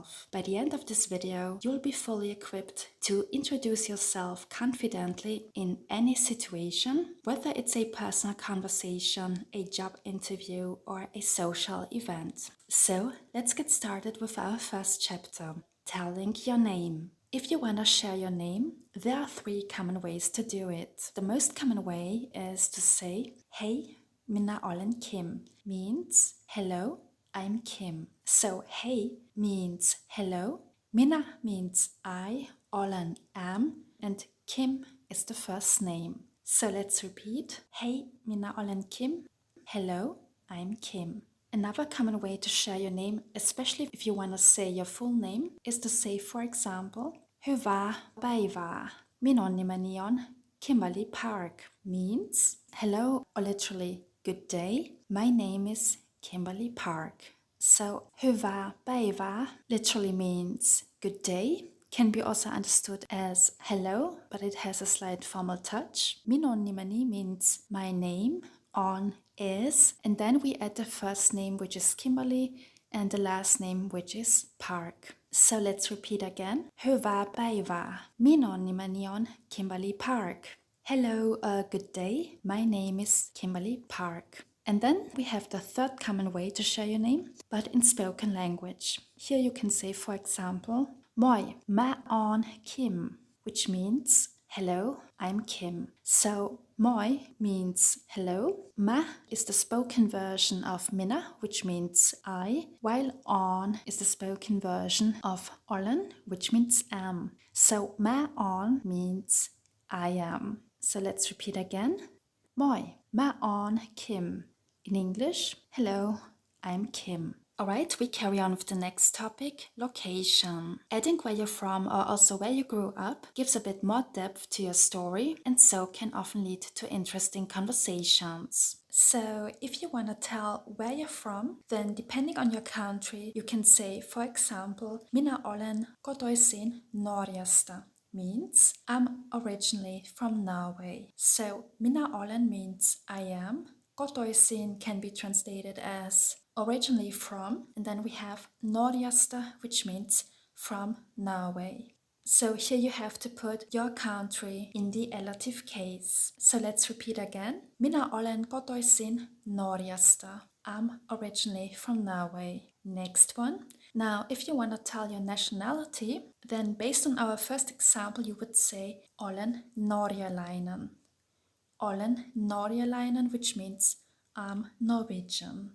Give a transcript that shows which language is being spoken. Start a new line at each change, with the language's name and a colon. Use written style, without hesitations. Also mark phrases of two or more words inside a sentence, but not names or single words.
English: By the end of this video, you'll be fully equipped to introduce yourself confidently in any situation, whether it's a personal conversation, a job interview, or a social event. So let's get started with our first chapter, telling your name. If you want to share your name, there are 3 common ways to do it. The most common way is to say,
Finnish: "Hei, minä olen
English: Kim," means, "Hello, I'm Kim." So, "Hey" means hello, "Minä" means I, "olen" am, and "Kim" is the first name. So let's repeat.
Finnish: "Hei, minä olen Kim."
English: "Hello, I'm Kim." Another common way to share your name, especially if you want to say your full name, is to say, for example,
Finnish: "Hyvää päivää. Minun nimeni on
English: Kimberly Park," means hello, or literally good day. My name is Kimberly Park. So,
Finnish: hyvää päivää
English: literally means good day. Can be also understood as hello, but it has a slight formal touch.
Finnish: Minun nimeni
English: means my name, on is, and then we add the first name, which is Kimberly, and the last name, which is Park. So let's repeat again.
Finnish: Hyvää päivää. Minun nimeni on Kimberly Park.
English: Hello, good day. My name is Kimberly Park. And then we have the third common way to share your name, but in spoken language. Here you can say, for example,
Finnish: "Moi, mä oon
English: Kim," which means hello, I'm Kim. So moi means hello. Mä is the spoken version of minä, which means I, while on is the spoken version of olen, which means am. So
Finnish: mä oon
English: means I am. So let's repeat again.
Finnish: Moi, mä oon Kim.
English: In English, hello, I'm Kim. Alright, we carry on with the next topic, location. Adding where you're from or also where you grew up gives a bit more depth to your story and so can often lead to interesting conversations. So if you want to tell where you're from, then depending on your country, you can say, for example,
Finnish: "Minä olen kotoisin Norjasta,"
English: means I'm originally from Norway. So
Finnish: minä olen
English: means I am. Kotoisin can be translated as originally from, and then we have Norjasta, which means from Norway. So here you have to put your country in the elative case. So let's repeat again.
Finnish: Minä olen kotoisin Norjasta.
English: I'm originally from Norway. Next one. Now, if you want to tell your nationality, then based on our first example, you would say
Finnish: Olen Norjalainen. Olen Norjalainen,
English: which means I'm Norwegian.